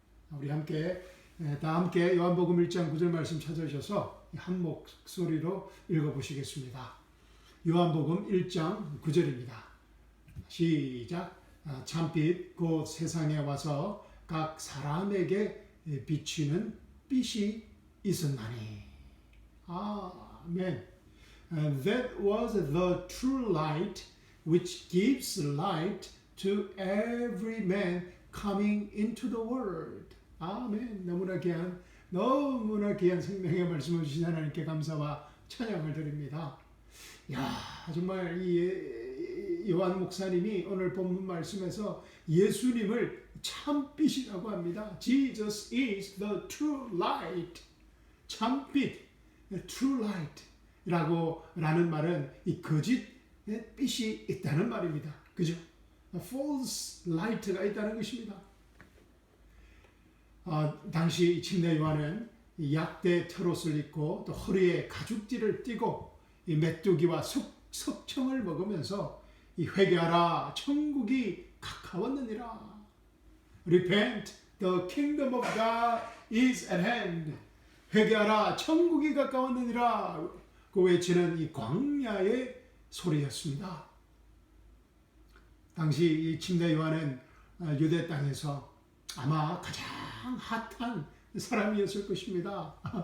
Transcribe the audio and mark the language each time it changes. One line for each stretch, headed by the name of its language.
Korean: 우리 함께 다 함께 요한복음 1장 9절 말씀 찾아주셔서 한 목소리로 읽어보시겠습니다. 요한복음 1장 9절입니다. 시작. 참빛 곧 세상에 와서 각 사람에게 비치는 빛이 있었나니. 아멘.
English: That was the true light which gives light to every man coming into the world.
Korean: 아멘. 너무나 귀한 생명의 말씀을 주신 하나님께 감사와 찬양을 드립니다. 정말 이 요한 목사님이 오늘 본문 말씀에서 예수님을 참빛이라고 합니다.
English: Jesus is the true light.
Korean: 참빛, true light 라는 말은 이 거짓의 빛이 있다는 말입니다. 그죠? false light가 있다는 것입니다. 당시 침례 요한은 약대 털옷을 입고 또 허리에 가죽띠를 띠고 이 메뚜기와 석청을 먹으면서 이 회개하라, 천국이 가까웠느니라.
English: Repent, the kingdom of God is at hand.
Korean: 회개하라, 천국이 가까웠느니라. 그 외치는 이 광야의 소리였습니다. 당시 이 침례 요한은 유대 땅에서 아마 가장 핫한 사람이었을 것입니다.